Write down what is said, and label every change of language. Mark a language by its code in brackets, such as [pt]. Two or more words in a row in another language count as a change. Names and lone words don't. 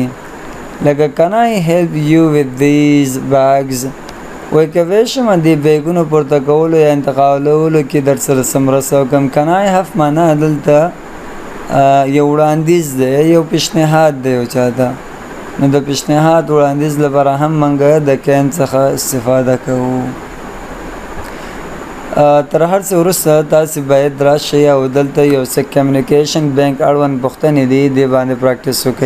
[ps] لکه [en] can I help you with these bags [ps] وی کوی شم دې بیګونو پورته کولو یا انتقالولو کې در سره څه مرسته وکړم. [en] can I have [ps] معنا دلته یو وړاندیز دی یو پیشنهاد دی یو چاته. نو د پیشنهاد وړاندیز لپاره هم موږ د can څخه استفاده کوو. تر هر څه وروسته تاسې باید راشئ او دلته یو څه کمیونیکیشن بینک اړوند پوښتنې دي دې باندې پراکټس وکئ.